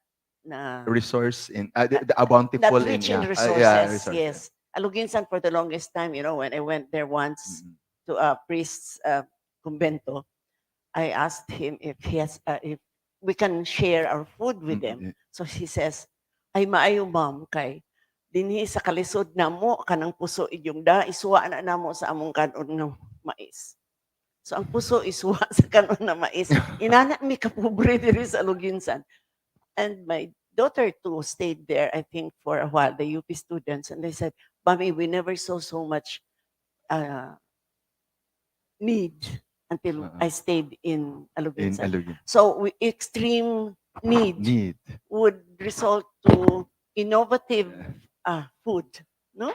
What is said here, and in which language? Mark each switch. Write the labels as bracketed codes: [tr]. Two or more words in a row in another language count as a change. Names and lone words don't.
[en] Resource in the bountiful not rich in in resources. resource, Yes. Aluginsan for the longest time, when I went there once to a priest's convento, I asked him if we can share our food with them. So he says, [ceb] "Ay maayo ma'am kay dinhi sa kalisod namo kanang puso inyong da isuwa na namo sa among kanon ng mais." So ang puso isuwa sa kanon na mais. Inana mi kapobre diri sa Aluginsan. [en] And my daughter too stayed there, I think, for a while, the UP students, and they said, "Mommy, we never saw so much need until I stayed in Aluginsan." So extreme need would result to innovative food, no?